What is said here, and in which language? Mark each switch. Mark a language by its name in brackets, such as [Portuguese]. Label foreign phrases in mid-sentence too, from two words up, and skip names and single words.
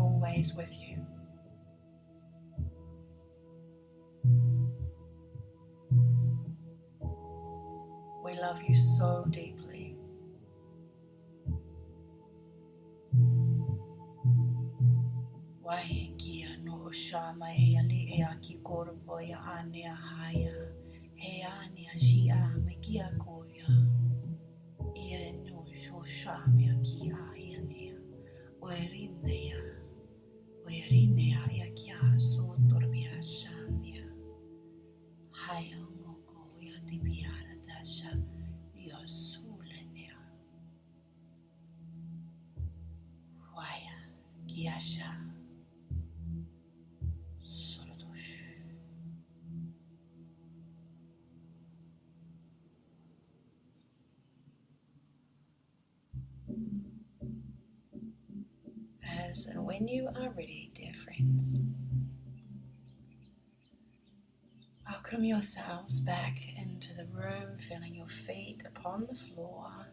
[English] always with you. We love you so deeply. Wai kia no shama e ali e aki koropo ya ane haya. He ane shia me kia koia. Ia no sho shame aki a ane. Oerinea. Oerinea ia kia so torbia shania. Haya ngoko ya tibiara dasha. Ia sulenea. Waya kiasha. As and when you are ready, dear friends, welcome yourselves back into the room, feeling your feet upon the floor.